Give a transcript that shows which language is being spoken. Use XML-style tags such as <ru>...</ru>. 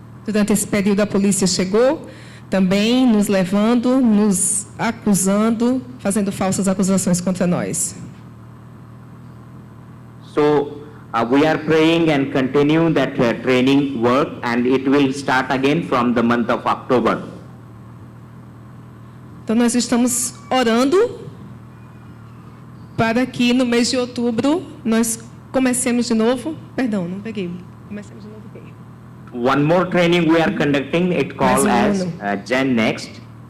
<pt>Durante esse período, a polícia chegou também nos levando, nos acusando, fazendo falsas acusações contra nós.</pt> <en>So we are praying and continue that training work, and it will start again from the month of October.</en> <pt>Então, nós estamos orando para que no mês de outubro nós comecemos de novo. Perdão, não peguei. Comecemos de novo o quê?</pt> <en>One more training we are conducting, it called as Gen Next.</en>